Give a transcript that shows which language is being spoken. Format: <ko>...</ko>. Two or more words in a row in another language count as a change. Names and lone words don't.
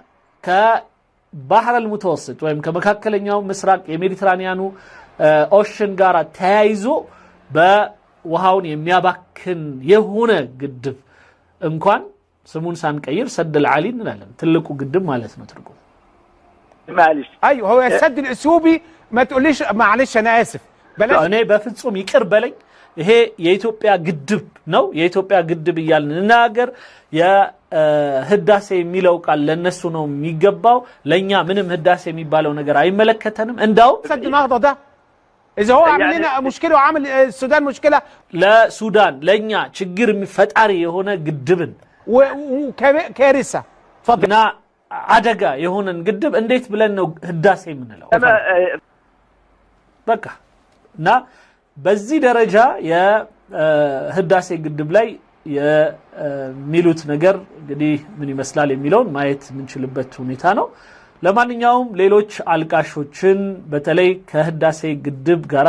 <ar>بحر المتوسط</ar> <am>ወይም ከመካከለኛው ምስራቅ የሜዲትራኒያኑ ኦሽን ጋር ተያይዞ በውሃውን የሚያባክን የሆነ ግድብ እንኳን ስሙን ሳንቀይር</am> <ar>سد العالي</ar> <am>እንላለን። ትልቁ ግድብ ማለት ነው ትርጉም።</am> <ar>معلش ايوه هو السد الاثيوبي ما تقوليش معلش انا اسف بلاش</ar> <am>እኔ በፍጹም ይቅር በለኝ ይሄ የኢትዮጵያ ግድብ ነው የኢትዮጵያ ግድብ ይያልን እናገር የህዳሴ የሚለው ቃል ለነሱ ነው የሚገባው ለኛ ምንም ህዳሴ የሚባለው ነገር አይመለከተንም። እንዳው</am> <ar>سد النهضه ده اذا هو عامل لنا مشكله وعامل السودان مشكله</ar> <am>ለሱዳን ለኛ ችግር የሚፈጣሪ የሆነ ግድብን</am> <ar>وكارثه اتفضل</ar> <am>አደጋ የሆነን ግድብ እንዴት ብለን ነው ህዳሴ የምንለው? በቃ እና በዚህ ደረጃ የህዳሴ ግድብ ላይ የሚሉት ነገር እንግዲህ ምን ይመስላል የሚለውን ማየት የምንችልበት ሁኔታ ነው። ለማንኛውም ሌሎች አልቃሾችን በተለይ ከህዳሴ ግድብ ጋር</am>